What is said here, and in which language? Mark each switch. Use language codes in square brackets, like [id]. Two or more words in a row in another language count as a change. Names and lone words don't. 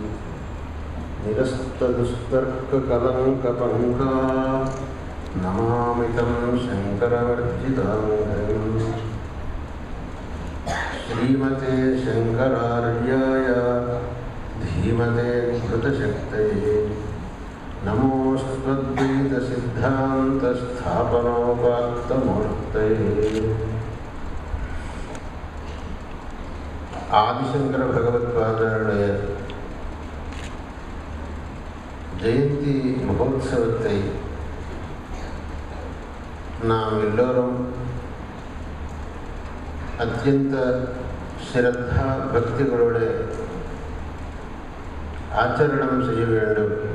[sa] निरस्तदुस्तर्ककलङ्कपङ्का नमामि तं शङ्करवर्जिताङ्घ्रिम् श्रीमते शङ्करार्याय धीमते घृतशक्तये नमोऽस्त्वद्वैतसिद्धान्तस्थापनोपात्तमूर्तये. [ta] ஆதிசங்கர பகவத்பாதருடைய ஜெயந்தி மகோத்சவத்தை நாம் எல்லோரும் அத்தியந்த ஸ்ரத்தா பக்திகளோடு ஆச்சரணம் செய்ய வேண்டும்.